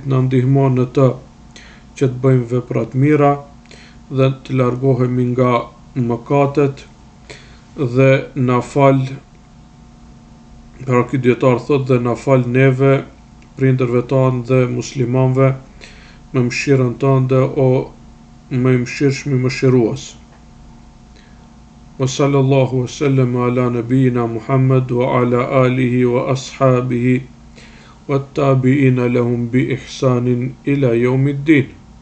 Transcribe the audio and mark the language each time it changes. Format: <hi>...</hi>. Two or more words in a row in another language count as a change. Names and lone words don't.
<sq>na ndihmo në të që të bëjmë veprat mira dhe të largohemi nga mëkatet dhe na fal, pra ky dietar thot dhe na fal neve, prindërve tanë dhe muslimanëve me mëshirën tënde o më i mëshirshëm i mëshirues.</sq> <ar>وصلى الله وسلم على نبينا محمد وعلى آله وأصحابه وتابعين لهم بإحسان إلى يوم الدين.</ar>